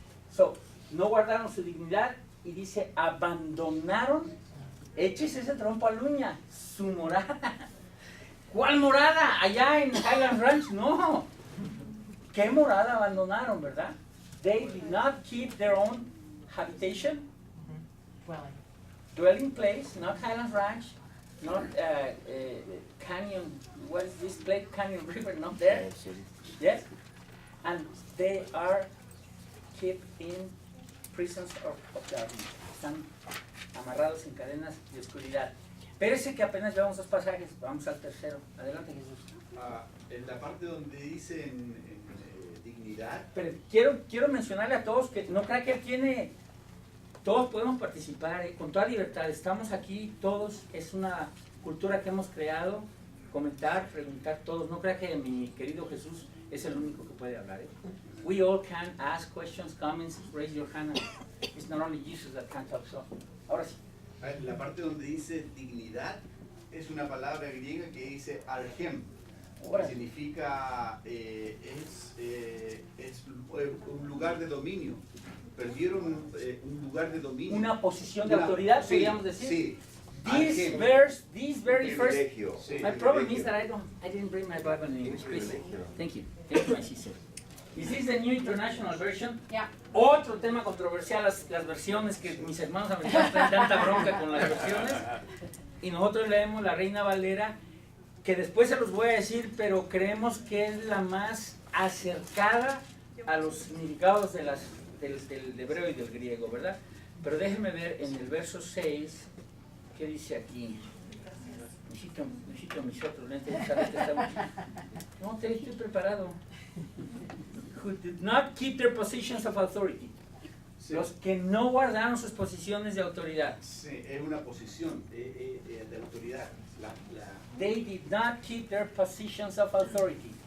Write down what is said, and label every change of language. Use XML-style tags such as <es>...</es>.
<es>So, no guardaron su dignidad y dice, abandonaron, échese ese trompo a la uña, su morada. ¿Cuál morada? Allá en Highland Ranch, no. ¿Qué morada abandonaron, verdad?</es> <en>They did not keep their own habitation, dwelling place, not Highland Ranch, not Canyon, what is this place, Canyon River, not there. Yes? And they are kept in prisons of darkness.</en> <es>Están amarrados en cadenas de oscuridad. Parece que apenas llevamos 2 pasajes, vamos al tercero. Adelante, Jesús. En la parte donde dice en dignidad, Pero quiero mencionarle a todos que no crean que él tiene, todos podemos participar con toda libertad, estamos aquí todos, es una cultura que hemos creado, comentar, preguntar todos, no crea que mi querido Jesús es el único que puede hablar.</es> <en>We all can ask questions, comments, raise your hand, it's not only Jesus that can talk, so,</en> <es>ahora sí. la parte donde dice dignidad es una palabra griega que dice argem, que significa es un lugar de dominio. Perdieron un lugar de dominio. Una posición de autoridad, sí, podríamos decir. Sí.</es> <en>This verse, this very first.</en> <es>Privilegio. Sí.</es> <en>My problem is that I didn't bring my Bible in English, please. Thank you. Thank you, my sister. Is this the New International Version? Yeah.</en> <es>Otro tema controversial, las versiones que mis hermanos americanos traen tanta bronca con las versiones. Y nosotros leemos la Reina Valera, que después se los voy a decir, pero creemos que es la más acercada a los significados de del hebreo y del griego, ¿verdad? Pero déjenme ver en el verso 6, ¿qué dice aquí? Necesito mis otros lentes, no, te estoy preparado.</es> <en>Who did not keep their positions of authority.</en> <es>Sí. Los que no guardaron sus posiciones de autoridad. Sí, es una posición de autoridad.</es> <en>They did not keep their positions of authority.</en>